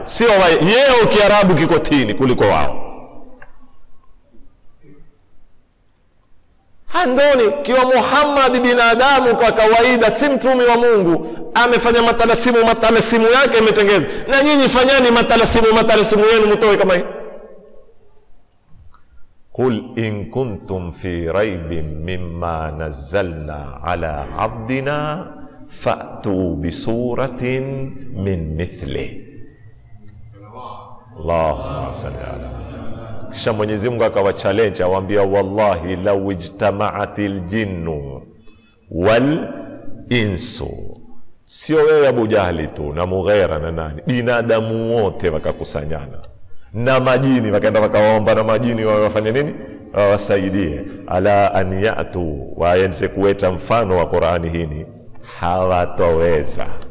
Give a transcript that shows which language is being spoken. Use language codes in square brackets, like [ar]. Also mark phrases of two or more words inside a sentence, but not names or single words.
[sw] Sio yeo Kiarabu kiko tini kuliko wao. handoni. Kiwa Muhammad binadamu kwa kawaida, si mtumi wa Mungu, amefanya matalasimu yake imetengeza, na nyinyi fanyani matalasimu yenu mtoe kama hii. [ar] قل إن كنتم في ريب مما نزلنا على عبدنا فأتوا بسورة من مثل. اللهم صل على. [sw] Kisha Mwenyezi Mungu akawachallenge, awaambia [ar] والله لو اجتمعت الجن والإنس, [sw] sio wewe Abu Jahli tu na Mughera na nani, binadamu wote wakakusanyana na majini, wakaenda wakawaomba na majini wafanye nini, wawasaidie, [ar] على أن يأتوا, [sw] waanze kuweta mfano wa Qur'ani hii, hawatoweza.